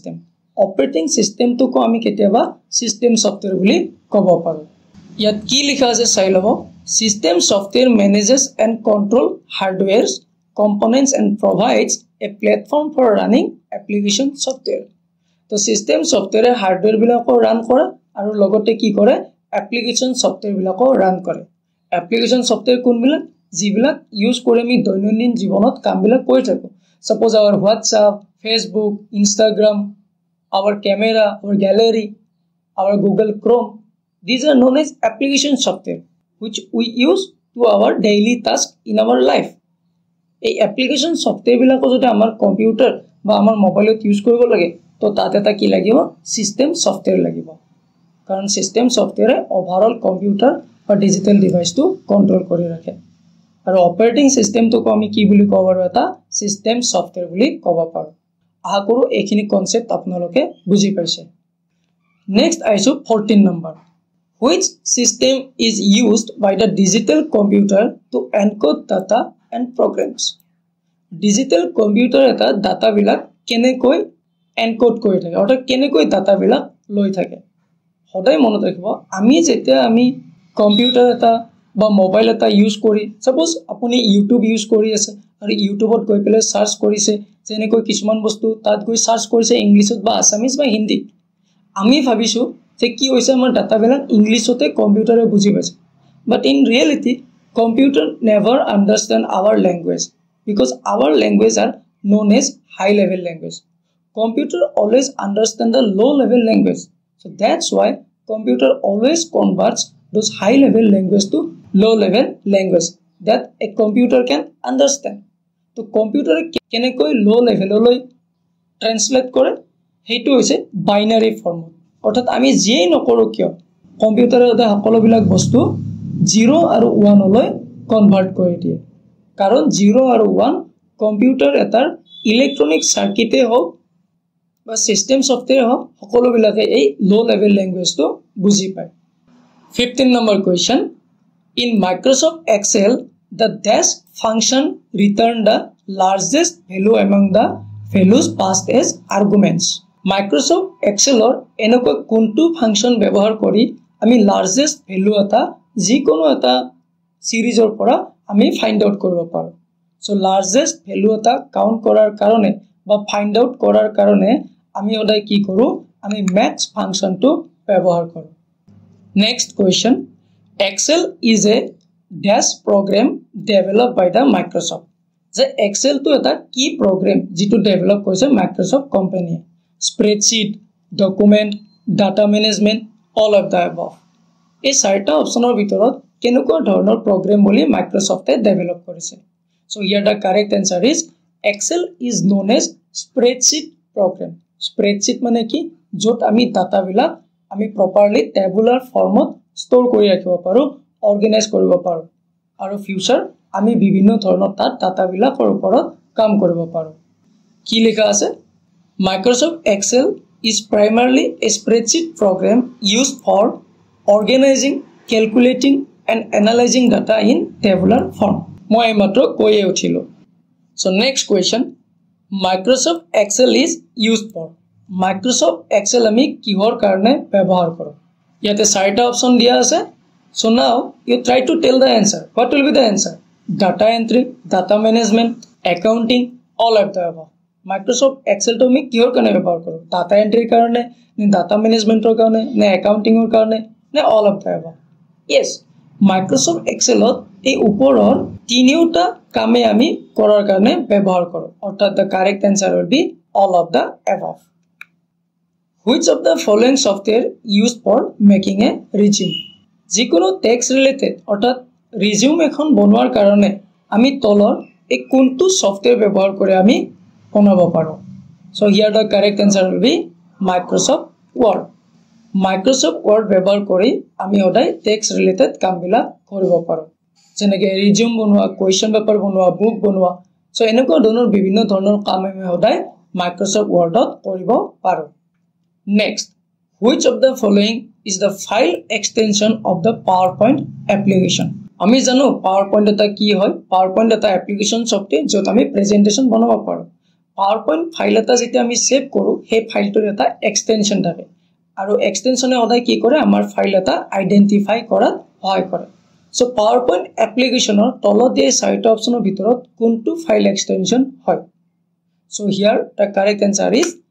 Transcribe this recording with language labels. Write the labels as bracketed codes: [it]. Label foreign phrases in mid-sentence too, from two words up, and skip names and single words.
[as] সিস্টেমটো কো আমি কেতিয়াবা [en] system software [as] বুলি ক'ব পাৰো ইয়াত কি লিখা আছে চাই লব [en] system software manages and control hardwares components and provides a platform for running application software [as] তো সিস্টেম সফটওয়্যাৰে হাৰ্ডওয়্যাৰ বিলাকো ৰান কৰে আৰু লগতে কি কৰে এপ্লিকেশন সফটওয়্যাৰ বিলাকো ৰান কৰে এপ্লিকেশন সফটওয়্যাৰ কোনবিলাক যিবিলাক ইউজ কৰি আমি দৈনন্দিন জীৱনত কামবিলাক কৰি থাকো সাপোজ [en] our WhatsApp Facebook Instagram our camera our gallery our Google Chrome these are known as application software which we use to our daily task in our life [as] এই [en] application software [as] বিলাকো যদি আমাৰ কম্পিউটাৰ বা আমাৰ মোবাইলত ইউজ কৰিব লাগে তো তাতে এটা কি লাগিব [en] system software [as] লাগিব কাৰণ [en] system softwareে overall computer [as] বা [en] digital deviceটো [as] কন্ট্ৰোল কৰি ৰাখে আৰু [en] operating systemটো [as] আমি কি বুলি ক'ব পাৰো এটা [en] system software [as] বুলি ক'ব পাৰো আহা কৰো এইখিনি কনসেপ্ট আপোনালোকে বুজি পাইছে নেক্সট আইছো 14 নম্বৰ [en] which system is used by the digital computer to encode data and programs digital computer [as] এটা ডাটা বিলাক কেনেকৈ encode কৰি থাকে অৰ্থাৎ কেনেকৈ ডাটা বিলাক লৈ থাকে সদায় মনত ৰাখিব আমি jetia ami computer eta ba mobile eta use kori suppose apuni youtube use kori ase aru youtube ot goi pele search korise jenekoi kisuman bostu tat goi search korise english ot ba assamese ba hindi ami bhabisu যে কি হৈছে আমাৰ ডাটা বিলাক ইংলিশতে কম্পিউটাৰে বুজি পাইছে [en] but in reality computer never understand our language because our language are known as high level language computer always understand the low level language so that's why computer always converts those high level language to low level language that a computer can understand [as] to computer kenekoi [en] low level [as] লৈ translate কৰে হেতু হৈছে binary form অর্থাৎ আমি যেই নকৰো কিয় কম্পিউটাৰৰ সকলোবিলাক বস্তু 0 আৰু 1 লৈ কনভার্ট কৰি দিয়ে কাৰণ 0 আৰু 1 কম্পিউটাৰ এটাৰ [en] electronic circuitে [as] হওক বা [en] system software [as] হওক সকলোবিলাকে এই [en] low level languageটো [as] বুজি পায় 15 নম্বৰ [en] question in Microsoft Excel the dash function return the largest value among the values passed as arguments Microsoft Excel [as] এনেকৈ কোনটো ফাংশন ব্যৱহাৰ কৰি আমি লাৰ্জেষ্ট ভ্যালু এটা যিকোনো এটা সিৰিজৰ পৰা আমি [en] find out [as] কৰিব পাৰো সো [en] largest value [as] এটা কাউন্ট কৰাৰ কাৰণে বা [en] find out [as] কৰাৰ কাৰণে আমি ওদাই কি কৰো আমি [en] max functionটো [as] ব্যৱহাৰ কৰো [en] next question Excel is a dash program developed by the Microsoft [as] যে Excel to এটা কি program যেটো ডেভেলপ কৰিছে Microsoft কোম্পানী [en] spreadsheet document data management all of the above [as] এই চাৰিটা অপচনৰ ভিতৰত কেনেকুৱা ধৰণৰ প্ৰগ্ৰাম বুলি মাইক্ৰোসফটে ডেভেলপ কৰিছে [en] so here the correct answer is Excel is known as spreadsheet program spreadsheet [as] মানে কি যত আমি ডাটা বিলাক আমি প্ৰপাৰলি টেবুলাৰ ফৰ্মত ষ্ট'ৰ কৰি ৰাখিব পাৰোঁ অৰ্গেনাইজ কৰিব পাৰোঁ আৰু ফিউচাৰ আমি বিভিন্ন ধৰণৰ তাত ডাটাবিলাকৰ ওপৰত কাম কৰিব পাৰোঁ কি লিখা আছে [en] Microsoft Excel is primarily a spreadsheet program used for organizing, calculating and analyzing data in tabular form. [as] মই মাত্ৰ কৈয়ে উঠিলো [en] So next question Microsoft Excel is used for Microsoft Excel [as] আমি কিহৰ কাৰণে ব্যৱহাৰ কৰোঁ ইয়াতে চাৰিটা অপচন দিয়া [en] আছে So now you try to tell the answer What will be the answer Data entry data management accounting all of the above Microsoft Excel to [as] আমি কিহৰ কাৰণে ব্যৱহাৰ কৰোঁ [en] data entry [as] কাৰণে নে [en] data management [as] ৰ কাৰণে নে [en] accounting [as] ৰ কাৰণে নে [en] all of the above Yes Microsoft Excel [as] এই ওপৰৰ তিনিওটা কামে আমি কৰাৰ কাৰণে ব্যৱহাৰ কৰোঁ অৰ্থাৎ [en] the correct answer will be all of the above Which of the following software used for making a resume [as] যিকোনো টেক্সট ৰিলেটেড অৰ্থাৎ ৰিজিউম এখন বনোৱাৰ কাৰণে আমি তলৰ এই কোনটো সফটওয়্যাৰ ব্যৱহাৰ কৰি আমি বনাব পাৰোঁ [en] So here the correct answer will be Microsoft Word [as] Microsoft Word ব্যৱহাৰ কৰি আমি সদায় টেক্সট ৰিলেটেড কামবিলাক কৰিব পাৰোঁ যেনেকৈ ৰিজিউম বনোৱা [en] question paper [as] বনোৱা বুক বনোৱা So এনেকুৱা ধৰণৰ বিভিন্ন ধৰণৰ কাম আমি সদায় Microsoft Wordত কৰিব পাৰোঁ [en] Next Which of the following is the file extension of the PowerPoint application? [as] আমি জানো PowerPoint এটা কি হয় PowerPoint এটা [en] application software [as] য'ত আমি presentation বনাব পাৰোঁ PowerPoint ফাইল এটা যেতিয়া আমি সেভ কৰোঁ সেই ফাইলটোৰ এটা এক্সটেনশন থাকে আৰু এক্সটেনশনে সদায় কি কৰে আমাৰ ফাইল এটা আইডেন্টিফাই কৰাত সহায় কৰে So PowerPoint applicationৰ তলত দিয়া চাৰিটা অপচনৰ ভিতৰত কোনটো [en] file extension [as] হয় [en] So here the correct answer is